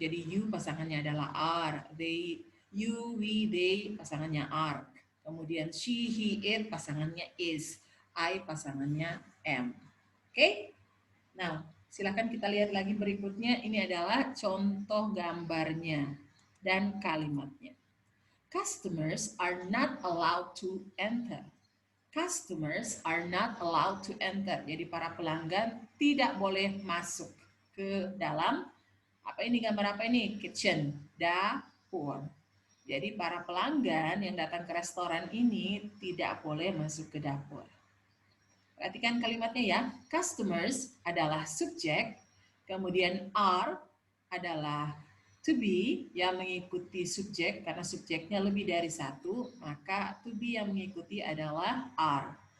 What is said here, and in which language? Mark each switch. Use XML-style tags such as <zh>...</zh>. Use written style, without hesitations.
<id>Jadi you pasangannya adalah are, they, you, we, they pasangannya are. Kemudian she, he, it pasangannya is, I pasangannya am. Oke? Nah, silakan kita lihat lagi berikutnya. Ini adalah contoh gambarnya dan kalimatnya.</id> <en>Customers are not allowed to enter. Customers are not allowed to enter.</en> <id>Jadi para pelanggan tidak boleh masuk ke dalam, apa ini gambar apa ini? Kitchen, dapur. Jadi para pelanggan yang datang ke restoran ini tidak boleh masuk ke dapur. Perhatikan kalimatnya ya. Customers adalah subjek, kemudian are adalah to be yang mengikuti subjek, karena subjeknya lebih dari satu, maka to be yang mengikuti adalah are.</id>